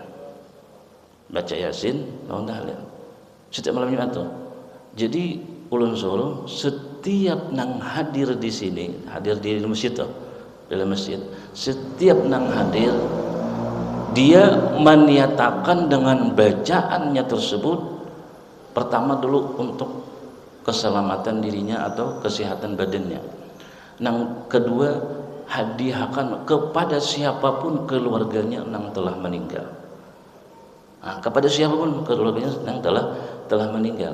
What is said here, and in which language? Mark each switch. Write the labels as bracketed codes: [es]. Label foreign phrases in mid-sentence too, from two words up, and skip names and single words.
[bjn] Baca Yasin lawan tahlil setiap malam Jumat tuh. Jadi ulun suruh setiap nang hadir di sini, hadir di masjid tuh, dalam masjid, setiap nang hadir dia meniatakan dengan bacaannya tersebut pertama dulu untuk keselamatan dirinya atau kesehatan badannya. [id] Yang kedua, hadiahkan kepada siapapun keluarganya yang telah meninggal. Nah, kepada siapapun keluarganya yang telah meninggal.